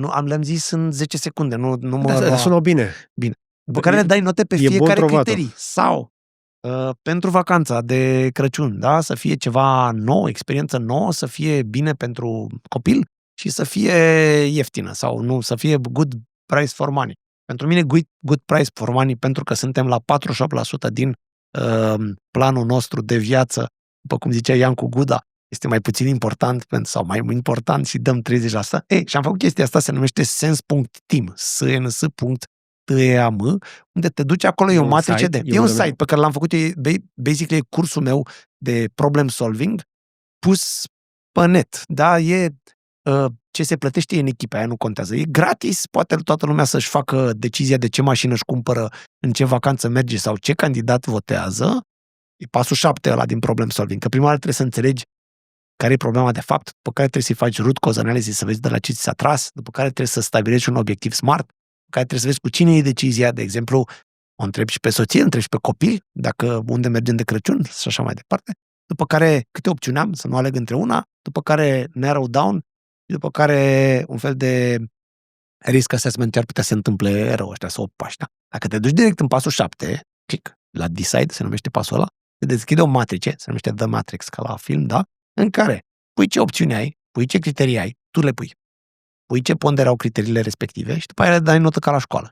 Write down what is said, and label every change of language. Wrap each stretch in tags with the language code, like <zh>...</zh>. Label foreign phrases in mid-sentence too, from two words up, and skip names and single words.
<ro>Le-am zis în 10 secunde, nu mă... sună bine. Bine. După care le dai note pe fiecare criterii. Sau pentru vacanța de Crăciun, da? Să fie ceva nou, experiență nouă, să fie bine pentru copil și să fie ieftină sau nu, să fie</ro> <en>good price for money.</en> <ro>Pentru mine</ro> <en>good price for money</en> <ro>pentru că suntem la 48% din planul nostru de viață, după cum zicea Iancu Guda, este mai puțin important sau mai important și dăm 30%. Și am făcut chestia asta, se numește sens.team, sens.team, unde te duci acolo, e o matrice de... E un site pe care l-am făcut, basically e cursul meu de</ro> <en>problem solving</en> <ro>pus pe net. Da, e ce se plătește în echipa aia, nu contează. E gratis, poate toată lumea să-și facă decizia de ce mașină își cumpără, în ce vacanță merge sau ce candidat votează. E pasul 7 ăla din</ro> <en>problem solving,</en> <ro>că prima dată trebuie să înțelegi care e problema de fapt, după care trebuie să-i faci</ro> <en>root cause analysis,</en> <ro>să vezi de la ce ți s-a tras, după care trebuie să stabilești un obiectiv smart, după care trebuie să vezi cu cine e decizia, de exemplu, o întrebi și pe soție, întrebi și pe copil, dacă unde mergem de Crăciun și așa mai departe, după care câte opțiuni am, să nu aleg între una, după care</ro> <en>narrow down,</en> <ro>după care un fel de</ro> <en>risk assessment</en> <ro>ce ar putea să se întâmple rău ăștia, să o pași, da? Dacă te duci direct în pasul 7, click, la decide, se numește pasul ăla, te deschide o matrice, se numește The Matrix, ca la film, da? În care pui ce opțiuni ai, pui ce criterii ai, tu le pui. Pui ce pondere au criteriile respective și după aia le dai notă ca la școală.</ro>